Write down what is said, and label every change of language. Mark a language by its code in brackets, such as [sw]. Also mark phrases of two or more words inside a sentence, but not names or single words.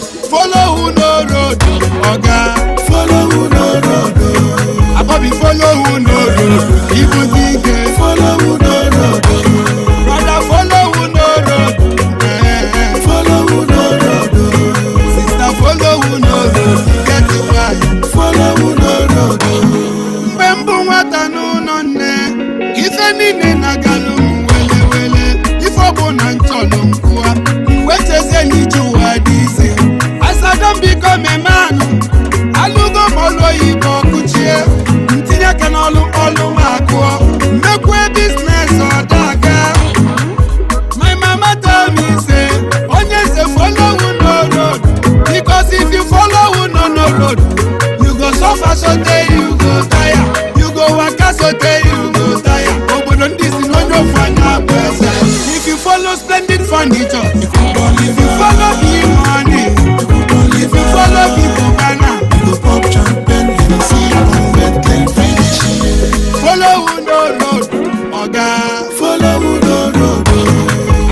[pcm] Follow who no road, oga. Follow who no road, oh. Abobi, follow who no road, [ig] ibu dike. [pcm] Follow who no road, oh. Brother, follow who no road, eh. Follow who no road, oh. Sister, follow who no road, get it right. Follow who no road, oh. [ig] Mgbe m bụ nwata n'ụlọ nne, Ife niile na-agalụ m wele wele, ife ọbụla m chọrọ m kwụọ, m wee chezie n'ije ụwa dị ize. [pcm] As I don become a man, [ig] alụgo m ọlụ oyibo kụchie, m tinye aka n'ọlụ, ọlụ m akụọ, m mekwe biznes ọ daga. [pcm] My mama tell me say, "Onye say follow who no road, because if you follow who no, no road, you go suffer sotey you go tire, you go waka sotey you go tire." [ig] Obodo ndị si n'onye ofu anya bụ eze. [pcm] If you follow splendid furniture, if you follow big money, if you follow big banana, You go pop champagne, Hennessy, come get clean finish. follow who no road, oga. Follow who no road, oh.